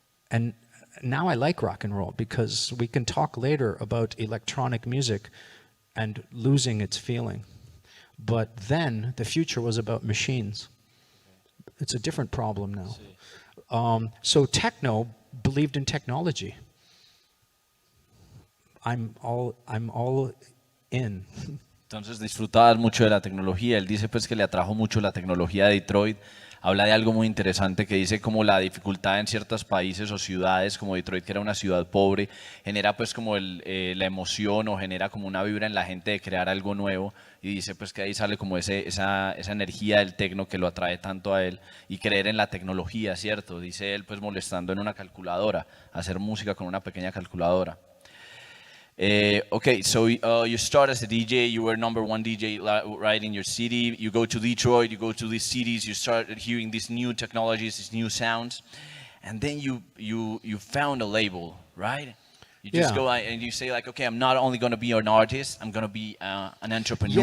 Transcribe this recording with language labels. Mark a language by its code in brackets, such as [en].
[en] And now I like rock and roll because we can talk later about electronic music and losing its feeling. But then the future was about machines. It's a different problem now. So techno believed in technology. I'm all in. [es] Entonces disfrutaba mucho de la tecnología. Él dice pues que le atrajo mucho la tecnología de Detroit. Habla de algo muy interesante que dice como la dificultad en ciertos países o ciudades como Detroit, que era una ciudad pobre, genera pues como la emoción o genera como una vibra en la gente de crear algo nuevo, y dice pues que ahí sale como esa energía del tecno que lo atrae tanto a él, y creer en la tecnología, ¿cierto? Dice él pues molestando en una calculadora, hacer música con una pequeña calculadora. [en] Okay, so you start as a DJ, you were #1 DJ right in your city, you go to Detroit, you go to these cities, you started hearing these new technologies, these new sounds, and then you found a label, right? You just go and you say like, okay, I'm not only going to be an artist, I'm going to be an entrepreneur.